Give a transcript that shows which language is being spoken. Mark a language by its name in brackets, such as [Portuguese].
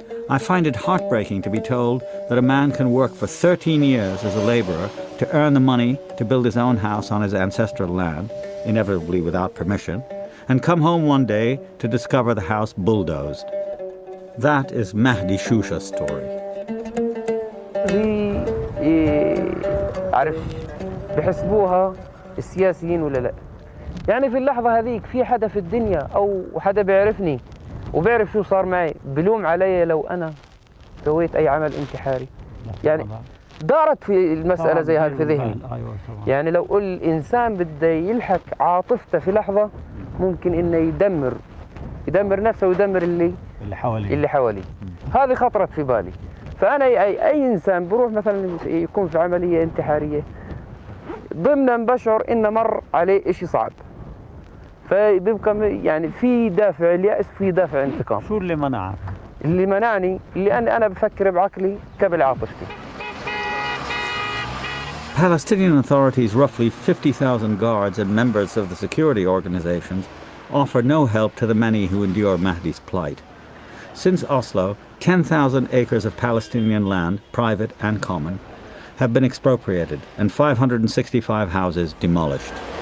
[English] I find it heartbreaking to be told that a man can work for 13 years as a laborer to earn the money to build his own house on his ancestral land, inevitably without permission, and come home one day to discover the house bulldozed. That is Mahdi Shusha's story. [Arabic] عارف بحسبوها السياسيين ولا لا؟ يعني في اللحظة هذيك في حدا في الدنيا أو حدا بيعرفني وبيعرف شو صار معي بلوم علي لو أنا سويت أي عمل انتحاري. يعني دارت في المسألة زي هذه في ذهني. يعني لو قل الإنسان بده يلحق عاطفته في لحظة ممكن إنه يدمر نفسه ويدمر اللي حواليه. هذه خطرت في بالي. فأنا أي إنسان بروح مثلا يكون في عملية انتحارية ضمنا بشعر إنه مر عليه إشي صعب. فبيبقى يعني في دافع اليأس في دافع انتقام. شو اللي منعك؟ اللي منعني اللي أنا بفكر بعقلي قبل عاطفتي. [English] Palestinian authorities, roughly 50,000 guards and members of the security organizations, offer no help to the many who endure Mahdi's plight. Since Oslo, 10,000 acres of Palestinian land, private and common, have been expropriated and 565 houses demolished.